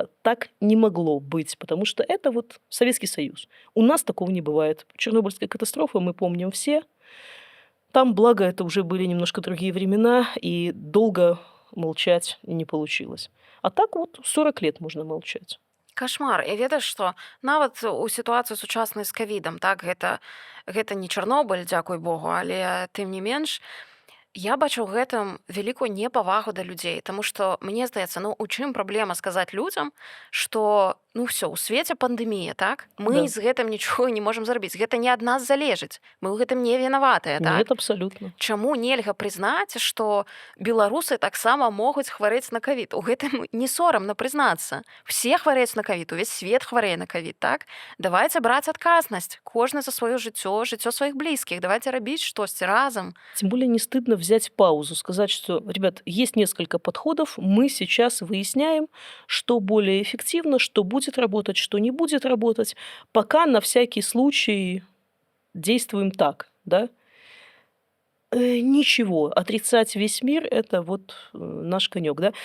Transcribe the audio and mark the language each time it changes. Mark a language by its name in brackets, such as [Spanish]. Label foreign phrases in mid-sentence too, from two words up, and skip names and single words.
[Russian] Так не могло быть, потому что это вот Советский Союз. У нас такого не бывает. Чернобыльская катастрофа мы помним все. Там, благо, это уже были немножко другие времена, и долго молчать не получилось. А так вот 40 лет можно молчать. Кошмар. [Belarusian] І ведаеш, што нават у сітуацыі сучаснай з кавідам, так, гэта не Чарнобыль, дзякуй Богу, але тым не менш, я бачу ў гэтым вялікую непавагу да людзей, таму што мне здаецца, ну у чым праблема сказаць людзям, што ну ўсё, у свеце пандэмія, так? Мы [Russian] Да. [Belarusian] з гэтым нічога не можам зрабіць. Гэта не ад нас залежыць. Мы ў гэтым не вінаватыя, так? [Russian] Нет, абсолютно. [Belarusian] Чаму нельга прызнаць, што беларусы таксама могуць хварэць на кавід? У гэтым не сорамна прызнацца. Все хварэюць на кавід, увесь свет хварэе на кавід, так? Давайце браць адказнасць. Кожны за сваё жыццё, жыццё сваіх блізкіх. Давайце рабіць штосьці разам. [Russian] Тем более не стыдно взять паузу, сказать, что, ребят, есть несколько подходов, мы сейчас выясняем, что более эффективно, что будет работать, что не будет работать. Пока на всякий случай действуем так, да? Ничего, отрицать весь мир – это вот наш конек, да?